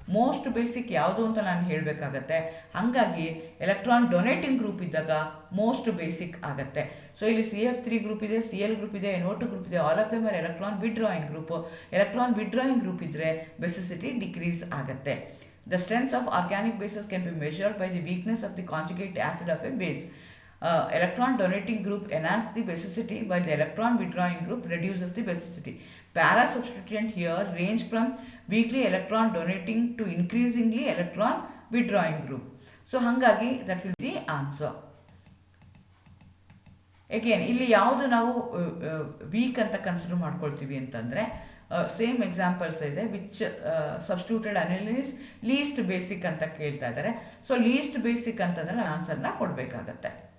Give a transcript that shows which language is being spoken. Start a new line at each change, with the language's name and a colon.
Kannada: Most basic ಯಾವುದು ಅಂತ ನಾನು ಹೇಳಬೇಕಾಗತ್ತೆ. ಹಾಗಾಗಿ ಎಲೆಕ್ಟ್ರಾನ್ ಡೊನೇಟಿಂಗ್ ಗ್ರೂಪ್ ಇದ್ದಾಗ ಮೋಸ್ಟ್ ಬೇಸಿಕ್ ಆಗುತ್ತೆ. ಸೊ ಇಲ್ಲಿ CF3 ಗ್ರೂಪ್ ಇದೆ, Cl ಗ್ರೂಪ್ ಇದೆ, NO2 ಗ್ರೂಪ್ ಇದೆ,
English: All of them are electron withdrawing group.
Kannada: Electron withdrawing group ಇದ್ದರೆ ಬೆಸಿಸಿಟಿ ಡಿಕ್ರೀಸ್ ಆಗುತ್ತೆ.
English: The strength of organic bases can be measured by the weakness of the conjugate acid of a base. Electron donating group enhances the basicity while the electron withdrawing group reduces the basicity. Para substituent here range from weakly electron donating to increasingly electron withdrawing group. So hangagi that will be the answer.
Kannada: Again ಇಲ್ಲಿ ಯಾವುದು ನಾವು weak ಅಂತ consider ಮಾಡ್ಕೊಳ್ತೀವಿ ಅಂತಂದರೆ same examples ಇದೆ.
English: which substituted aniline is least basic
Kannada: ಅಂತ ಕೇಳ್ತಾ ಇದ್ದಾರೆ. ಸೊ ಲೀಸ್ಟ್ ಬೇಸಿಕ್ ಅಂತಂದರೆ ಆನ್ಸರ್ನ ಕೊಡಬೇಕಾಗತ್ತೆ.